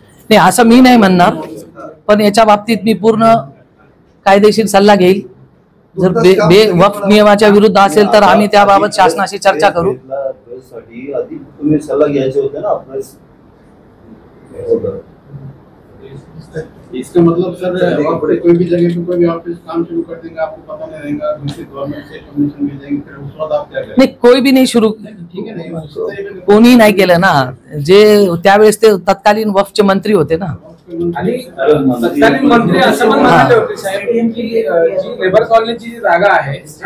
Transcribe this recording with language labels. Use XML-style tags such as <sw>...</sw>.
<mr>नाही असं मी नाही म्हणणार, पण याच्या बाबतीत मी पूर्ण कायदेशीर सल्ला घेईल. जर वक्फ नियमाच्या विरुद्ध असेल तर आम्ही त्याबाबत शासनाशी चर्चा करू. प्रेससाठी आधी तुम्ही सल्ला घ्यायचे होते ना प्रेस.</mr> <hi>इसका मतलब सर वहाँ पे कोई भी जगह पे कोई भी ऑफिस काम शुरू कर देंगे, आपको पता नहीं रहेगा, दूसरी गवर्नमेंट से परमिशन भेजेंगे, फिर उस वक्त आप क्या करेंगे?</hi> <mr>नाही,</mr> <hi>कोई भी</hi> <mr>नाही सुरू,</mr> <hi>ठीक है नहीं,</hi> <mr>कोणी नाही केलं ना, जे त्यावेळेस ते तत्कालीन वक्फचे मंत्री होते ना. आणि तत्कालीन मंत्री असं पण म्हणाले होते साहेब की जी लेबर कॉलनीची जी जागा आहे,</mr>